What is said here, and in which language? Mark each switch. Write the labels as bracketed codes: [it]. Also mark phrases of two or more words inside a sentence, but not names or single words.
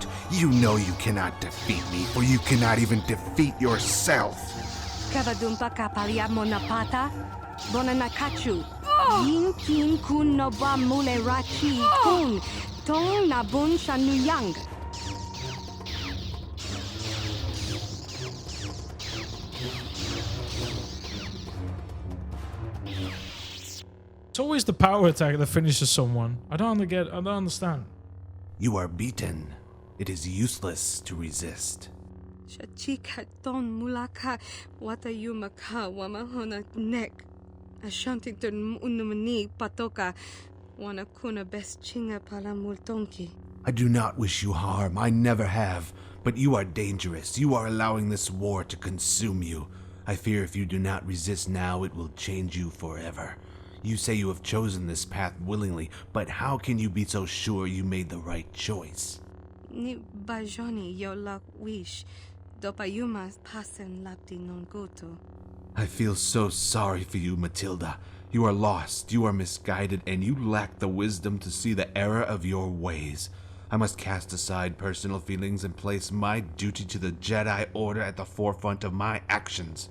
[en] You know you cannot defeat me, for you cannot even defeat yourself. Kavadumpa kapalia monapata, bonanakachu, yin kin kun no ba mule rachi kun, tong na bun shanuyang. It's always the power attack that finishes someone. I don't understand. You are beaten. It is useless to resist. Shachika ton mulaka wata yumaka wamahona nek. Ashantington unumani patoka wana kuna best chinga pala multonki. I do not wish you harm. I never have. But you are dangerous. You are allowing this war to consume you. I fear if you do not resist now, it will change you forever. You say you have chosen this path willingly, but how can you be so sure you made the right choice? Ni bajoni yo la wish. Dopayumas pasen lapti non goto. I feel so sorry for you, Matilda. You are lost, you are misguided, and you lack the wisdom to see the error of your ways. I must cast aside personal feelings and place my duty to the Jedi Order at the forefront of my actions.